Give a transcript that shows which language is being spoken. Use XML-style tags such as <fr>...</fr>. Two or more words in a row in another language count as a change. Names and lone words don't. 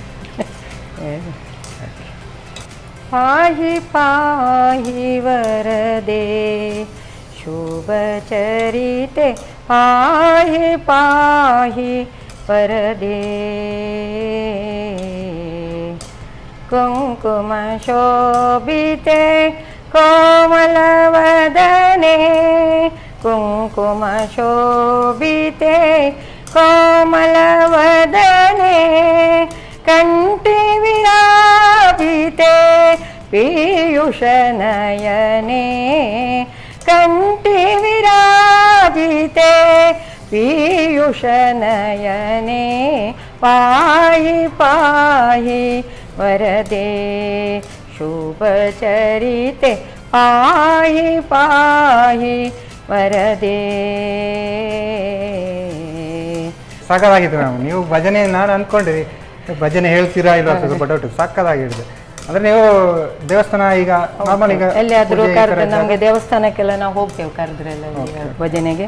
<sa>ಪಾಹಿ ಪಾಹಿ ವರದೆ ಶುಭ ಚರಿತೆ, ಪಾಹಿ ಪಾಹಿ ವರದೆ ಕುಂಕುಮ ಶೋಭಿತೆ ಕೋಮಲ ವದನೆ, ಕುಂಕುಮ ಶೋಭಿತೆ ಕೋಮಲ ವದನೆ ಕಂಠಿ ವಿರಾಜಿತೆ पीयूषनयने कंठे विराजिते पीयूषनयने पाहि पाहि वरदे शुभचरिते पाहि पाहि वरदे.</sa> <kn>ಸಾಕಾಗಿತ್ತು ಮೇಡಮ್. ನೀವು ಭಜನೆ ನಾನು ಅಂದ್ಕೊಂಡಿರಿ ಭಜನೆ ಹೇಳ್ತೀರಾ ಇಲ್ಲ ಬಟ್ ಸಾಕಾಗಿಡಿದೆ. ಅಂದ್ರೆ ನೀವು ದೇವಸ್ಥಾನ ಈಗ ನಾರ್ಮಲ್ ಈಗ ಎಲ್ಲಿಯಾದ್ರೂ ಕರೆದ್ರೆ ನಮಗೆ ದೇವಸ್ಥಾನಕ್ಕೆಲ್ಲ ನಾವು ಹೋಗ್ತೇವೆ ಕರೆದ್ರೆಲ್ಲ ಭಜನೆಗೆ.</kn>